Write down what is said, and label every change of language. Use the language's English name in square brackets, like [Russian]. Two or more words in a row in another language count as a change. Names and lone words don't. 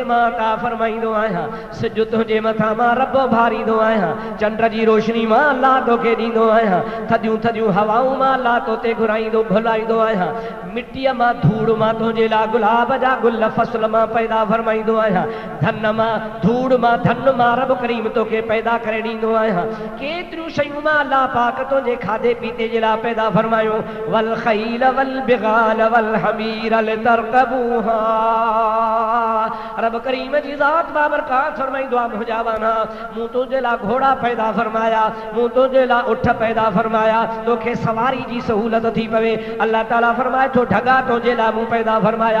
[Sindhi] मां अता फरमाईंदो आहियां, सिज तुंहिंजे मथां मां रब भारींदो आहियां, चंड जी रोशनी मां अल्लाह तोखे ॾींदो आहियां, थधियूं थधियूं हवाऊं मां अल्लाह तोते घुराईंदो घुलाईंदो आहियां, मिटीअ मां धूड़ मां तुंहिंजे लाइ गुलाब जा गुल फसल मां पैदा फरमाईंदो आहियां, धन मां धूड़ मां धन मां रब करीम तोखे पैदा करे ॾींदो आहियां। केतिरियूं शयूं मां अल्लाह पाक तुंहिंजे खाधे पीते जे लाइ पैदा फरमायो। [Arabic] والخيل والبغال والحمير لتركبوها. [Sindhi] रब करीम जी ज़ात बाबरकात फरमाईंदो आहे मुंहिंजा बाना मूं तुंहिंजे लाइ घोड़ा पैदा फरमाया, मूं तुंहिंजे लाइ उठ पैदा फरमाया, तोखे सवारी जी सहूलत थी पवे। अल्लाह ताला फरमाए थो ढगा तुंहिंजे लाइ मूं पैदा फरमाया।